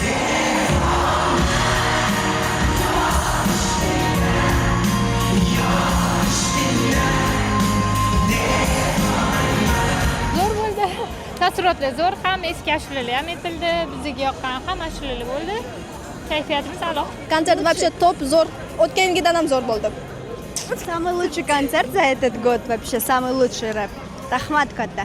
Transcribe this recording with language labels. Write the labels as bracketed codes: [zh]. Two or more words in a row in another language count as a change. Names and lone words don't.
[uz] Zo'r bo'ldi. Taassurotlar zo'r, ham eski ashulalar ham aytildi, bizga yoqqan ham ashulalar bo'ldi. Kayfiyatimiz a'lo. [ru] Концерт вообще топ, [uz] zo'r. O'tgan yilgidan ham zo'r bo'ldi. [ru] Самый лучший концерт за этот год вообще, самый лучший рэп. [uz] Rahmat katta.